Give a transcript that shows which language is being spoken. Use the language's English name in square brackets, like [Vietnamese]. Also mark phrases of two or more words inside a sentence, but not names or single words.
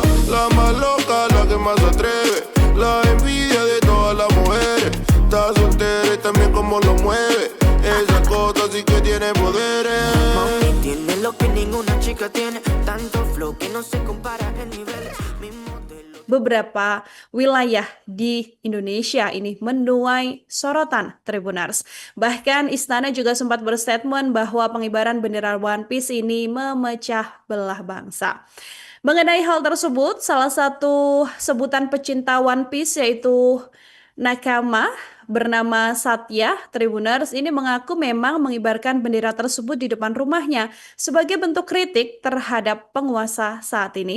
[Spanish] La más loca, la que más se atreve, la envidia de todas las mujeres. Está soltera y también como lo mueve, esa cosa sí que tiene poderes. Mami tiene lo que ninguna chica tiene, tanto flow que no se compara en niveles. Mi modelo. [Indonesian] Beberapa wilayah di Indonesia ini menuai sorotan Tribuners. Bahkan istana juga sempat berstatement bahwa pengibaran bendera One Piece ini memecah belah bangsa. Mengenai hal tersebut, salah satu sebutan pecinta One Piece yaitu nakama bernama Satya Tribuners ini mengaku memang mengibarkan bendera tersebut di depan rumahnya sebagai bentuk kritik terhadap penguasa saat ini.